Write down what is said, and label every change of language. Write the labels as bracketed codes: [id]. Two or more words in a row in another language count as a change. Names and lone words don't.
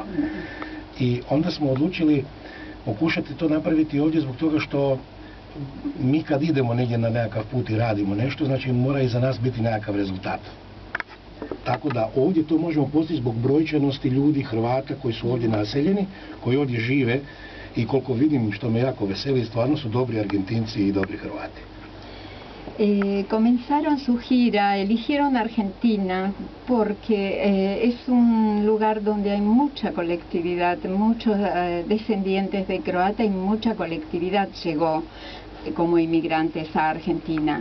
[hr] I onda smo odlučili pokušati to napraviti ovdje zbog toga što mi kad idemo negdje na nekakav put i radimo nešto, znači mora i za nas biti nekakav rezultat. Tako da ovdje to možemo postići zbog brojčanosti ljudi, Hrvata koji su ovdje naseljeni, koji ovdje žive i koliko vidim, što me jako veseli, stvarno su dobri Argentinci i dobri Hrvati. [es] Comenzaron su gira, eligieron Argentina porque es un lugar donde hay mucha colectividad, muchos descendientes de croata y mucha colectividad llegó como inmigrantes a Argentina.